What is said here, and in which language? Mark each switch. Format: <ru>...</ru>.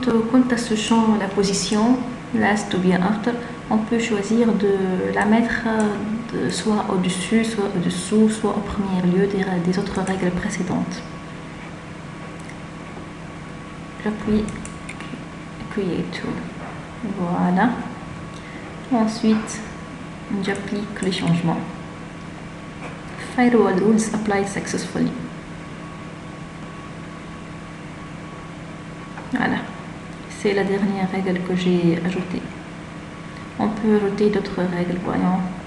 <fr>Quant à ce champ, la position, last ou bien after, on peut choisir de la mettre soit au-dessus, soit au-dessous, soit au premier lieu des autres règles précédentes. J'appuie Create Tool. Voilà. Ensuite, j'applique les changements.</fr> <en>Firewall rules applied successfully.</en> <fr>Voilà, c'est la dernière règle que j'ai ajoutée. On peut ajouter d'autres règles, voyons.</fr>